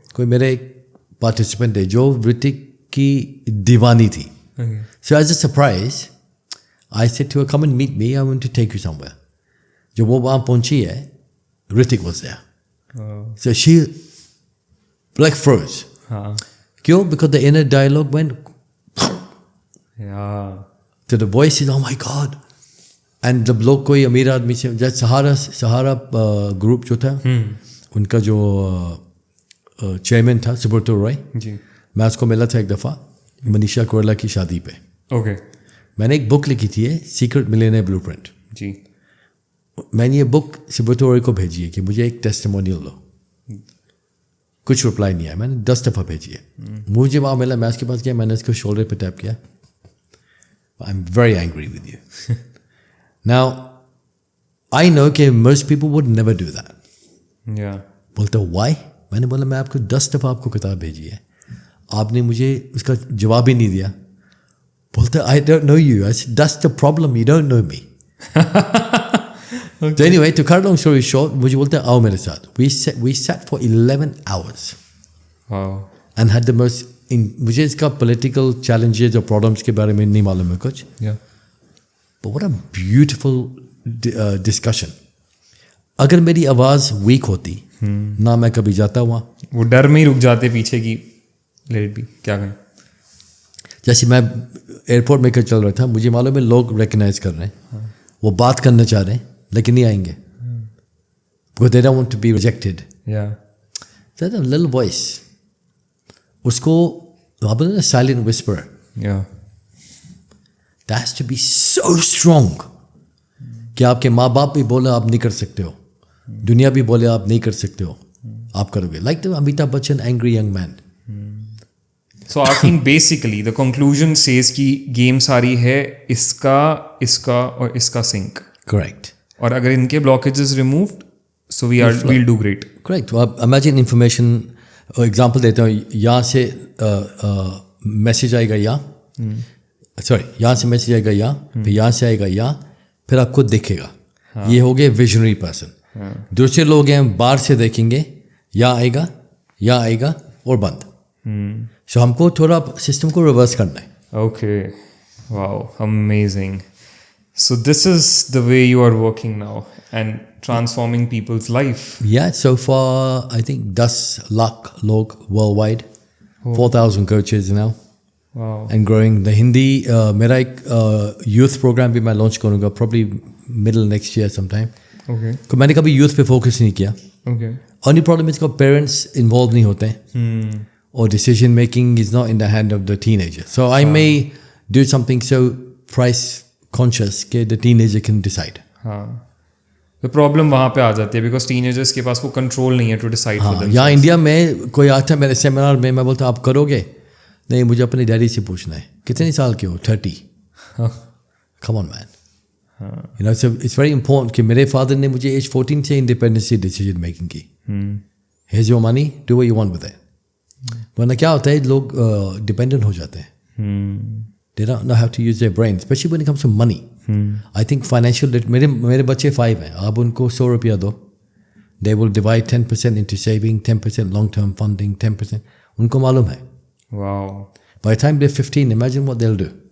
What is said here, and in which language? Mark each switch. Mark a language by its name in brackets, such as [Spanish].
[Hindi] कोई मेरे एक पार्टिसिपेंट है जो ऋतिक की दीवानी थी. [English] So as a surprise I said to her come and meet me, I want to take you somewhere. [Hindi] जब वो वहाँ पहुंची है, [English] Hrithik was there. So she like froze. [Hindi] क्यों? [English] Because the inner dialogue went to the voices, oh my God. [Hindi] And जब लोग कोई अमीर आदमी से, जैसे सहारा ग्रुप जो था, उनका जो चेयरमैन था सुब्रतो रॉय जी, मैं उसको मिला था एक दफ़ा मनीषा कोयराला की शादी पे. ओके. मैंने एक बुक लिखी थी, सीक्रेट मिलियनेयर ब्लूप्रिंट जी. मैंने ये बुक सुब्रतो रॉय को भेजी है कि मुझे एक टेस्टिमोनियल दो. कुछ रिप्लाई नहीं आया. मैंने 10 दफ़ा भेजी है. मुझे वहाँ मिला, मैं उसके पास गया, मैंने उसको शोल्डर पे टैप किया. [English] I am very angry with you. Now I know कि most people would never do that. बोलते why? [Hindi] मैंने बोला मैं आपको 10 दफ़ा आपको किताब भेजी है, आपने मुझे उसका जवाब ही नहीं दिया. [English] बोलते I don't know you. I said that's the problem, you don't know me. So anyway, to cut a long story short, [Hindi] मुझे बोलते हैं आओ मेरे साथ. [English] We sat for 11 hours. Wow. And had the most. [Hindi] मुझे इसका political challenges और problems के बारे में नहीं मालूम है कुछ. [English] Yeah. But what a beautiful discussion. [Hindi] अगर मेरी आवाज़ weak होती, ना मैं कभी जाता वहाँ. वो डर में ही रुक जाते पीछे की [English] let it be, [Hindi] क्या कहें. जैसे मैं एयरपोर्ट में चल रहा था, मुझे मालूम है लोग recognize कर रहे हैं, वो बात करना चाह रहे हैं, लेकिन नहीं आएंगे. [English] Because they don't want to be rejected. Yeah. That's a little voice. [Hindi] उसको आप बोलते हैं silent whisperer. [English] Yeah. That has to be so strong. [Hindi] कि आपके माँ बाप भी बोले आप नहीं कर सकते हो, दुनिया भी बोले आप नहीं कर सकते हो, आप करोगे. [English] Like the Amitabh Bachchan angry young man. So Arfin, basically the conclusion says कि game [Hindi] सारी है इसका और इसका [English] sync. Correct. [Hindi] और अगर इनके [English] blockages removed, so we'll do great. Correct. [Hindi] तो आप imagine information, एग्जाम्पल देता हूँ, यहाँ से मैसेज आएगा यहाँ से मैसेज आएगा फिर यहाँ से आएगा फिर आपको दिखेगा. ये हो गए विजनरी पर्सन. दूसरे लोग हैं बाहर से देखेंगे, यहाँ आएगा और बंद. सो हमको थोड़ा सिस्टम को रिवर्स करना है. [English] Okay, wow, amazing. So this is the way you are working now and transforming people's life. Yeah, so far I think 10 lakh log worldwide, 4,000 coaches now. Wow. And growing. The Hindi, [Hindi] मेरा एक [English] youth program [Hindi] भी मैं [English] launch करूँगा probably middle next year sometime. Okay. [Hindi] तो मैंने कभी youth पे focus नहीं किया. [English] Okay. Only problem is कि parents involved [Hindi] नहीं होते हैं. [English] Or decision making is not in the hand of the teenager. So I may do something so price conscious that the teenager can decide. [Hindi] हाँ. [English] The problem [Hindi] वहाँ पे आ जाती है [English] because teenagers [Hindi] के पास वो [English] control नहीं है to decide for themselves. [Hindi] यहाँ इंडिया में कोई आता है मेरे सेमिनार में, मैं बोलता हूँ आप करोगे? नहीं, मुझे अपने डैडी से पूछना है. कितने साल के हो? 30. [English] Come on man. You know, so it's very important [Hindi] कि मेरे father ने मुझे age 14 से [English] independence decision making की. Here's your money, do what you want with it. [Hindi] वरना क्या होता है, लोग डिपेंडेंट हो जाते हैं. [English] They don't know how to use their brain, especially when it comes to money. I think financial, [Hindi] मेरे बच्चे 5 हैं, आप उनको 100 रुपया दो, [English] they will divide 10% into saving, 10% long term funding, 10%. [Hindi] उनको मालूम है. [English] Wow. By the time they're 15, imagine what they'll do.